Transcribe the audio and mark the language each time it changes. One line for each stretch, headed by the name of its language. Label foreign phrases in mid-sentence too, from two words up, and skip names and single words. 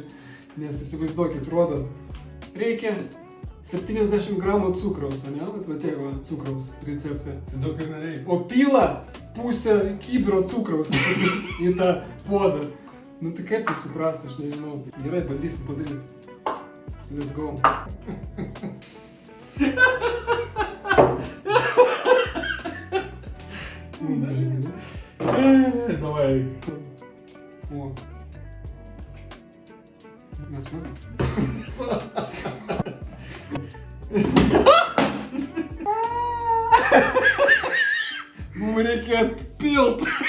Lithuanian: Nes įsivaizduokit, rodo, reikia 70 gramų cukraus, o ne? Va tiek va cukraus recepte. Tai daug ir nereikia. O pila pusę kibiro cukraus į tą puodą. Nu tai kaip tai suprasti, aš nežinau. Gerai, bandysim padaryti.
English: Let's go.
Russian: Давай. О.
Lithuanian: Mes matom. Mums reikia atpilt.